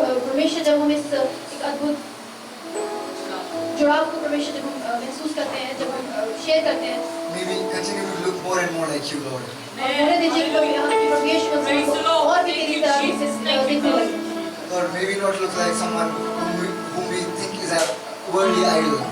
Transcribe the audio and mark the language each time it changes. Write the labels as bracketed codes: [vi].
[hi] परमेश्वर जब हम इस एक अद्भुत जुड़ाव को परमेश्वर जब हम महसूस करते हैं, जब हम शेयर करते हैं, [en] may we continue to look more and more like you, Lord. [hi] और होने दीजिए कि परमेश्वर हमको और भी तेरी तरह से देखने लगे। [en] Lord, may we not look like someone whom we think is a worldly idol.